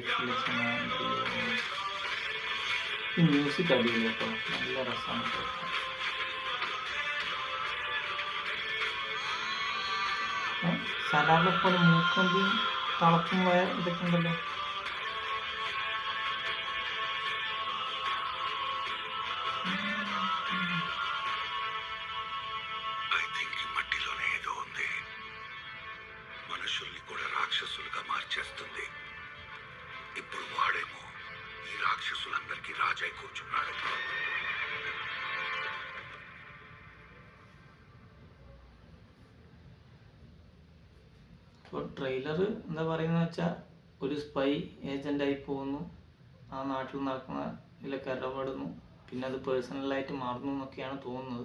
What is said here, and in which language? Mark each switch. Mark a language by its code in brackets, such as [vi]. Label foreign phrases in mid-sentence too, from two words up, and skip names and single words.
[ml] മ്യൂസിക് അടിയില്ല കേട്ടോ, നല്ല രസമാണ്. സലാഡിനെ പോലെ മൂക്കൊന്തി തളച്ചും പോയ ഇതൊക്കെ ഉണ്ടല്ലോ. [en] I think [te] ఈ మట్టిలోనే ఏదో ఉంది. మనుషుల్ని కూడా రాక్షసులుగా మార్చేస్తుంది. ఇప్పుడు వాడేమో ఈ రాక్షసులందరికీ రాజై కూర్చున్నాడు. [ml] ഇപ്പോൾ ട്രെയിലർ എന്താ പറയുന്നത് വെച്ചാൽ, ഒരു സ്പൈ ഏജൻ്റായി പോകുന്നു, ആ നാട്ടിൽ നടക്കുന്ന ഇതിലൊക്കെ ഇടപെടുന്നു, പിന്നെ അത് പേഴ്സണലായിട്ട് മാറുന്നു എന്നൊക്കെയാണ് തോന്നുന്നത്.